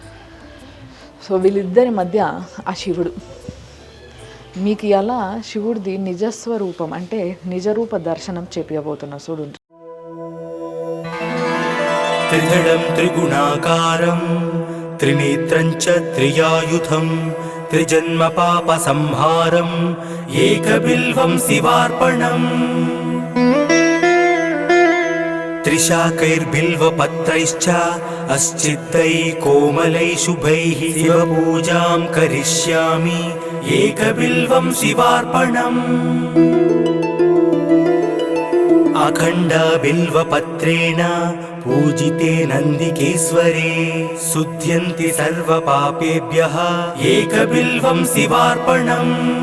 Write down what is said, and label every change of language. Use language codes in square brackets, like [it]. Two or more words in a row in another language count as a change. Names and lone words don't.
[te] సో వీళ్ళిద్దరి మధ్య ఆ శివుడు. మీకు ఇలా శివుడిది నిజస్వరూపం అంటే నిజరూప దర్శనం చేపియబోతున్నా చూడండి. [sa] త్రిదళం త్రిగుణాకారం త్రినేత్రం చ త్రియాయుధం त्रिजन्म पाप संहारम् एकबिल्वं शिवार्पणम् त्रिशाकैर्बिल्वपत्रैश्च अस्चित्तै कोमलै शुभैः शिवपूजां करिष्यामि एकबिल्वं शिवार्पणम् अखण्ड बिल्वपत्रेण पूजिते नन्दिकेश्वरे शुध्यन्ति सर्वपापेभ्यः एकबिल्वं शिवार्पणम्